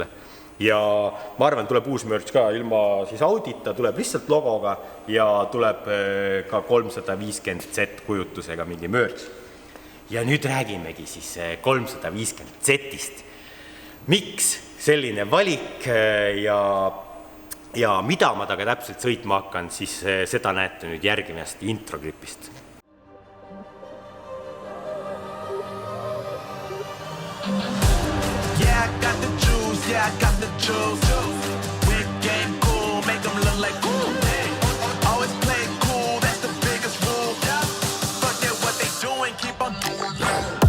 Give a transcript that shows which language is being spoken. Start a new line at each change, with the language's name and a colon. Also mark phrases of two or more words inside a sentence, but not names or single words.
Estonian: Ja ma arvan, tuleb uus Merch ka ilma siis Audita, tuleb lihtsalt logoga ja tuleb ka 350Z kujutusega mingi Merch. Ja nüüd räägimegi siis 350Zist. Miks selline valik ja mida ma taga täpselt sõitma hakkan, siis seda näete nüüd järgimast introklipist.
English: Yeah, I got the juice. Big game cool, make them look like cool. Always play cool, that's the biggest rule. Fuck that, what they doing, keep on doing that.